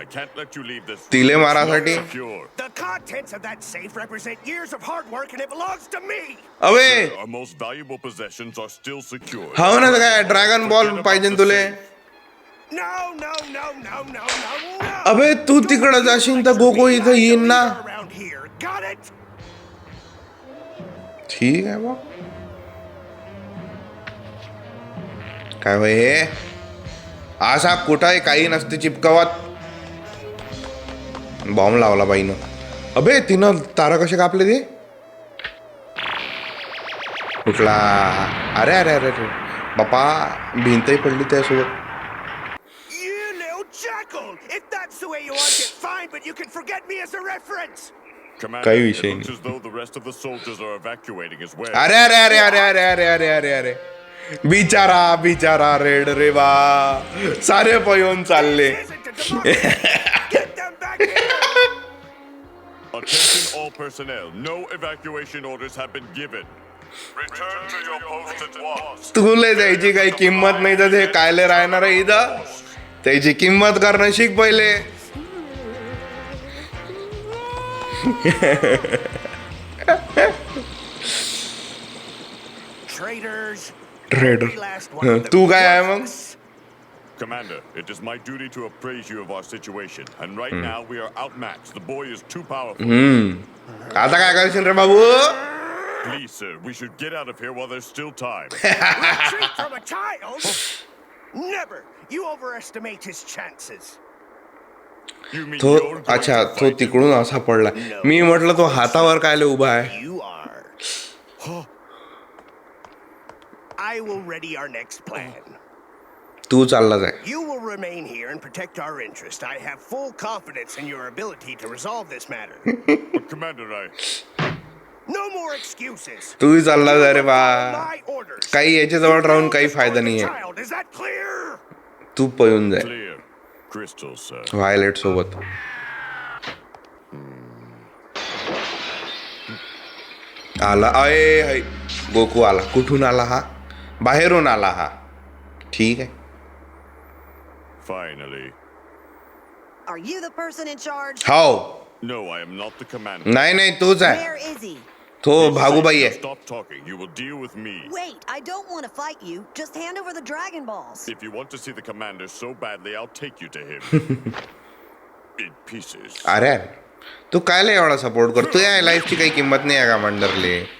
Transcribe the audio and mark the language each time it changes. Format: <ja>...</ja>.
<en>I can't let you leave this.</en> <mr>तिले</mr> <en>It's</en> <mr>मारासाठी.</mr> <en>not secure. The contents of that safe represent years of hard work, and it belongs to me.</en> <mr>अबे</mr> <en>Our most valuable possessions are still secure.</en> <mr>हा ना काय dragon ball पाहिजे तुले?</mr> <en>No, no, no, no, no, no, no.</en> <mr>अबे तू तिकडं जाशील तर गोको इथं येईन ना.</mr> <en>Around here. Got it?</en> <mr>ठीक आहे बा. काय होय हे असा कुठाही काही नसते चिपकावत. बॉम्ब लावला बाईनं. अबे तिनं तारा कसे कापले ते कुठला. अरे अरे अरे अरे बापा भिंतही पडली त्यासोबत.</mr> <en>You little jackal! If that's the way you want it, fine, but you can forget me as a reference. Commander,</en> <mr>काही</mr> <en>it</en> <mr>विषय</mr> <en>looks</en> <mr>नाही.</mr> <en>as though the rest of the soldiers are evacuating as well.</en> <mr>अरे अरे अरे अरे अरे अरे अरे अरे अरे बिचारा बिचारा रेड रे बा सारे पळून चालले.</mr> <en>This isn't a democracy. Get them back here! Attention all personnel. No evacuation orders have been given. Return to your posts at once.</en> <mr>तुले त्याची काही किंमत नाही तर ते कायले राहणार आहे इथं. त्याची किंमत करणं शिक पहिले.</mr> <en>Traitors.</en> <mr>Red</mr> <en>Every last one of them.</en> <mr>तू काय आहे मग.</mr> <en>Commander, it is my duty to appraise you of our situation, and right now we are outmatched. The boy is too powerful.</en> <mr>आता काय करशील रे बाबू.</mr> <en>Please, sir, we should get out of here while there's still time. Retreat from a child? Never. You overestimate his chances. You mean</en> <mr>तो</mr> <en>you're going</en> <mr>अच्छा</mr> <en>to</en> <mr>तो</mr> <en>fight him?</en> <mr>तिकडून असा पडला. मी म्हटलं तो हातावर कायले उभा आहे.</mr> <en>You are. I will ready our next plan.</en> <mr>तू चालला जाय.</mr> <en>You will remain here and protect our interest. I have full confidence in your ability to resolve this matter. But Commander, No more excuses.</en> <mr>तूही चालला जाय रे बा.</mr> <en>My orders.</en> <mr>काही याच्याजवळ राहून काही फायदा नाहीये.</mr> <en>Child, is that clear?</en> <mr>तू पळून जाय</mr> <en>clear. Crystal, sir.</en> <mr>व्हायलेट सोबत. आला अय गोकू आला. कुठून आला हा. बाहेरून आला हा. ठीक आहे.</mr> <en>Finally. Are you the person in charge?</en> <mr>हो.</mr> <en>No, I am not the commander.</en> <mr>नाही नाही तूच आहे.</mr> <en>Where is he?</en> <mr>तो भागूबाई आहे.</mr> <en>Stop talking. You will deal with me. Wait, I don't want to fight you. Just hand over the Dragon Balls. If you want to see the commander so badly, I'll take you to him. In pieces.</en> <mr>अरे तू कायले एवढा support करतो. या लाईफची काही किंमत नाही आहे का मंडरले.</mr>